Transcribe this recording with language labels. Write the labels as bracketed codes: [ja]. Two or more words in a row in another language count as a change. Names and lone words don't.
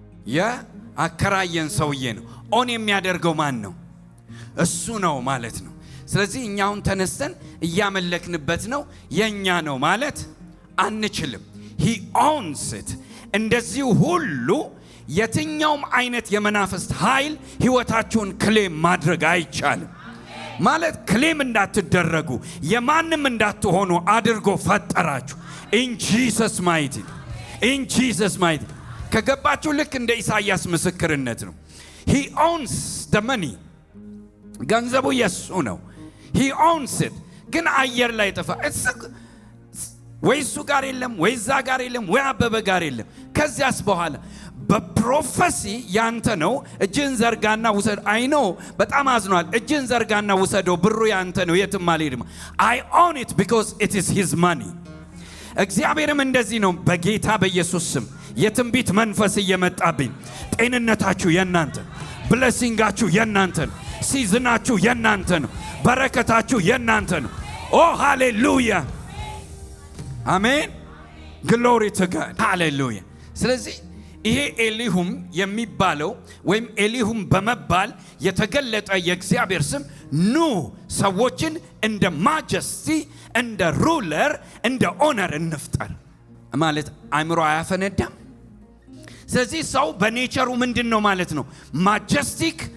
[am] የአከራየን ሰውዬ ነው። ኦን የሚያደርገው ማን ነው? እሱ ነው ማለት ነው። ስለዚህ እኛውን ተነስተን እያመለክንበት ነው የኛ ነው ማለት አንችልም። he [en] owns it። [am] እንደዚህ ሁሉ የትኛውም አይነት የመናፍስት ኃይል ህይወታችሁን ክሌም ማድረግ አይቻልም። ማለት ክሌም እንዳትደረጉ የማንም እንዳትሆኑ አድርጎ ፈጠራችሁ። [en] in Jesus mighty in Jesus mighty [am] ከገባችሁ ልክ እንደ ኢሳይያስ ምስክርነት ነው። [en] he owns the money፣ [am] ገንዘቡ የሱ ነው። [en] he owns it። [am] ግን አየር ላይ ጠፋ። ወይ እሱ ጋር የለም፣ ወይ እዛ ጋር የለም፣ ወይ አበበ ጋር የለም። ከዚያስ በኋላ በፕሮፌሲ ያንተ ነው፣ እጅን ዘርጋና ውሰድ። [en] I know [am] በጣም አዝኗል። እጅን ዘርጋና ውሰደው፣ ብሩ ያንተ ነው፣ የትም አልሄድም። [en] I own it because it is his money። [am] እግዚአብሔርም እንደዚህ ነው። በጌታ በኢየሱስ ስም የትንቢት መንፈስ እየመጣብኝ፣ ጤንነታችሁ የናንተ፣ ብለሲንጋችሁ የናንተ ነው፣ ሲዝናችሁ የናንተ ነው፣ በረከታችሁ የናንተ ነው። ኦ ሃሌሉያ አሜን፣ [en] Glory to God [am] ሃሌሉያ። ስለዚህ ይሄ ኤሊሁም የሚባለው ወይም ኤሊሁም በመባል የተገለጠ የእግዚአብሔር ስም ኑ ሰዎችን እንደ ማጀስቲ፣ እንደ ሩለር፣ እንደ ኦነር እንፍጠር ማለት አእምሮ አያፈነዳም። ስለዚህ ሰው በኔቸሩ ምንድን ነው ማለት ነው?